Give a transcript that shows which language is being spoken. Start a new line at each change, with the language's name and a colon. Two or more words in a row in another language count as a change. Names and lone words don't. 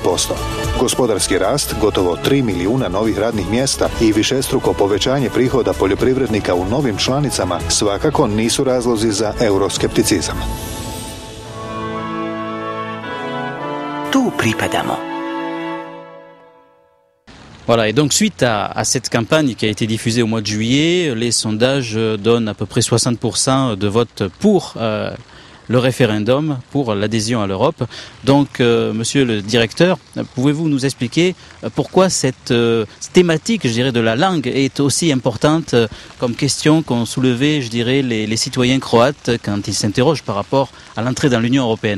Croatian: Gospodarski rast, gotovo 3 milijuna novih radnih mjesta i višestruko povećanje prihoda poljoprivrednika u novim članicama svakako nisu razlozi za euroskepticizam. Tu pripadamo.
French: Voilà, et donc suite à cette campagne qui a été diffusée au mois de juillet, les sondages donnent à peu près 60% de vote pour le référendum, pour l'adhésion à l'Europe. Donc, monsieur le directeur, pouvez-vous nous expliquer pourquoi cette thématique, je dirais, de la langue est aussi importante comme question qu'ont soulevé, je dirais, les citoyens croates quand ils s'interrogent par rapport à l'entrée dans l'Union européenne?